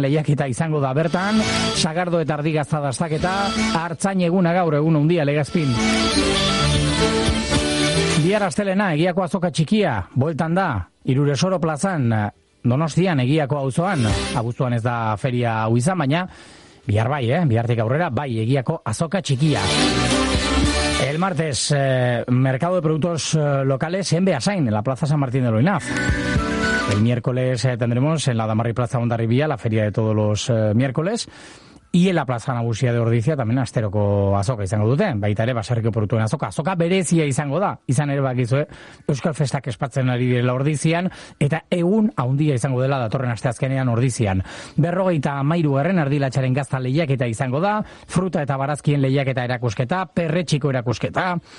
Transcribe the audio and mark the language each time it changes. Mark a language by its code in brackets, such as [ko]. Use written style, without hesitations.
[eu] Lehiaketa izango da bertan, sagardo eta ardi gazta dastaketa, artzain eguna gaur egun hundia Legazpin. Bihar astelena, Egiako Azoka Txikia, bueltan da, Iruresoro plazan, Donostian Egiako auzoan, abuztuan ez da feria hau izan, baina bihar bai, bihartik aurrera, bai, Egiako Azoka Txikia. [es] El martes, mercado de productos locales en Beasain, en la Plaza San Martín de Loinaz. El miércoles tendremos en la Damarri Plaza Hondarribia la feria de todos los miércoles. Y en la Plaza Nagusia de Ordizia también [eu] asteroko azoka izango dute. Baita ere baserriko produktuen azoka. Azoka berezia izango da. Izan ere bakizue, Euskal Festak espatzen ari direla Ordizian. Eta egun haundia izango dela datorren asteazkenean Ordizian. 43. Ardilatxaren gazta lehiaketa izango da. Fruta eta barazkien lehiaketa erakusketa. Perretxiko erakusketa.